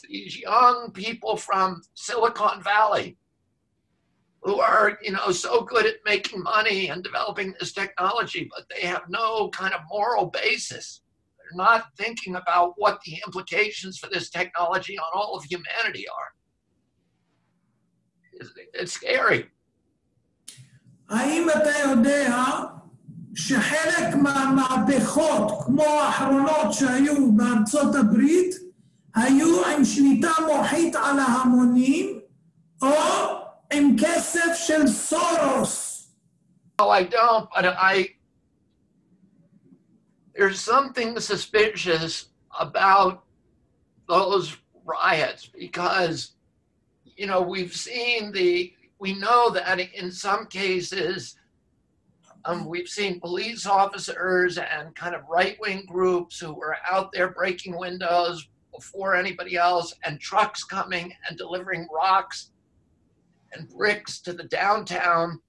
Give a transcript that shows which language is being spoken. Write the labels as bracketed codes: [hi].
[en] These young people from Silicon Valley who are, you know, so good at making money and developing this technology, but they have no kind of moral basis. They're not thinking about what the implications for this technology on all of humanity are. It's scary. [he] האם אתה יודע שחלק מהמהפכות, כמו האחרונות שהיו בארצות הברית, היו עם שליטה מוחית על ההמונים, או עם כסף של סורוס? [en] Oh, I don't, but there's something suspicious about those riots because, you know, we know that in some cases, we've seen police officers and kind of right-wing groups who were out there breaking windows before anybody else, and trucks coming and delivering rocks and bricks to the downtown.